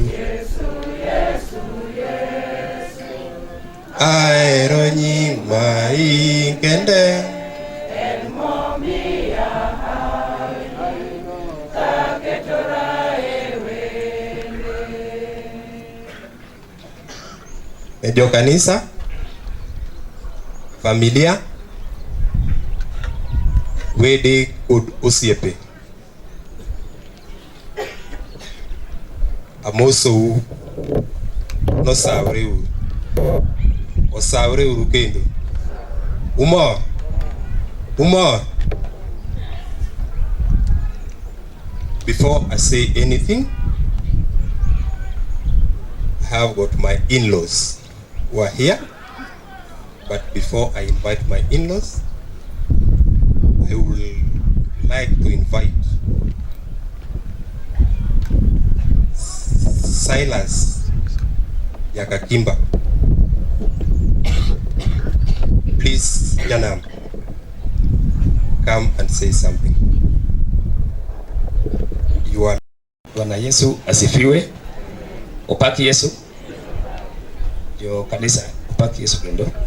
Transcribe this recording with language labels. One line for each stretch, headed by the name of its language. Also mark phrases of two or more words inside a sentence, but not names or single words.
Luo (Kenya and Tanzania): Aero nyima ikende, jo kanisa, familia, wede kod osiepe. Amosou nosawre uru. Osawre uru kendo. Umor.
English: Before I say anything, I have got my in-laws who are here. But before I invite my in-laws, I would like to invite Silas Yakakimba. Please, Janam, come and say something. You are.
Swahili: Bwana Yesu asifiwe.
Luo (Kenya and Tanzania): Upaki Yesu. Jo kanisa, upaki Yesu kendo.